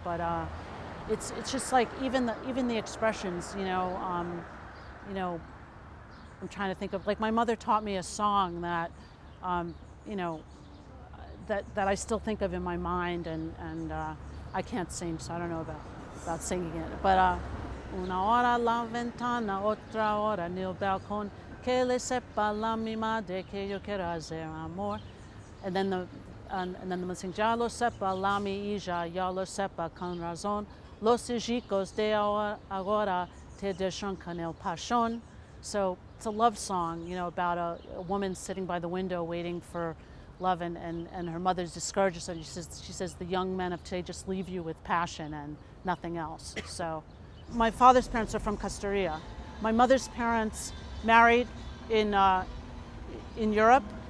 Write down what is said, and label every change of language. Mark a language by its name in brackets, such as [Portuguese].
[English] But it's just like even the expressions, you know, I'm trying to think of, like, my mother taught me a song that, you know, that I still think of in my mind, and I can't sing, so I don't know about singing it. But [Ladino] una hora la ventana, otra hora nel balcón, que le sepa la mi madre que yo quiero hacer amor. [English] And then the one sings, [Ladino] ya lo sepa la mi hija, ya lo sepa con razón, los hijos de ahora te dejan con el pasión. [English] So it's a love song, you know, about a woman sitting by the window waiting for love, and her mother's discourages her. She says the young men of today just leave you with passion and nothing else. So my father's parents are from Castoria. My mother's parents married in Europe.